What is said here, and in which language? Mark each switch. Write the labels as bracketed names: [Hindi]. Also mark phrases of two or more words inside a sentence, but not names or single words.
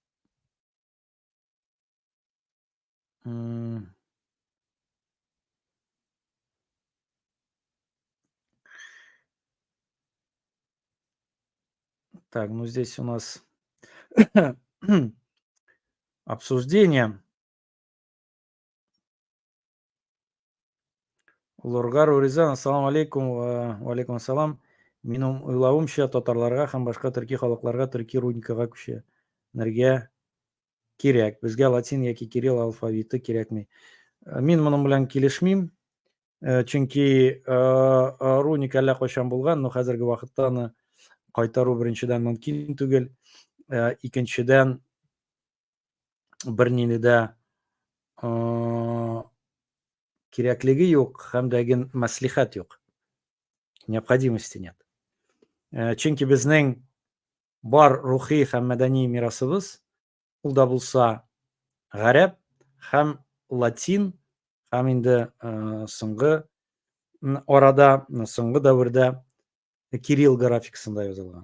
[Russian] Так, ну здесь у нас обсуждение. [Arabic] Лоргару Ризан, السلام عليكم، عليكم السلام. [Tatar] Минем уйлауымча татарларга һәм башка төрки халыкларга төрки рудникага күченергә кирәк. Безгә латин яки кирилл алфавиты кирәкми. Мин моның белән килешмим, чөнки руник әллә кайчан булган, но хәзерге вакытта аны кайтару беренчедән мөмкин түгел. Икенчедән бернинди дә кирәклеге юк һәм дә мәслихәт юк. [Russian] Необходимости нет. [Tatar] Чөнки безнең бар рухи һәм мәдәни мирасыбыз, ул да булса гарәп һәм латин һәм инде соңгы арада, соңгы дәвердә кирилл графикасында язылган.